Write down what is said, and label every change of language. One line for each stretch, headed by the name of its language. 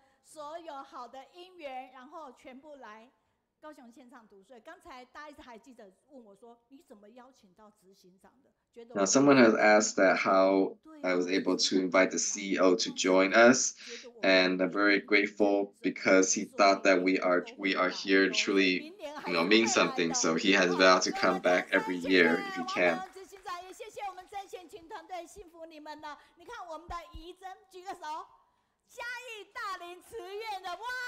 Chinese: 所有好的因缘，然后全部来高雄现场读书。刚才大家还记得问我说，你怎么邀请到执行长的？
English: Now, someone has asked that how I was able to invite the CEO to join us, and I'm very grateful because he thought that we are here truly, mean something. So he has vowed to come back every year if he can.
Chinese: 执行长也谢谢我们真贤群团队，幸福你们了。你看我们的怡珍举个手，嘉义大林慈院的哇。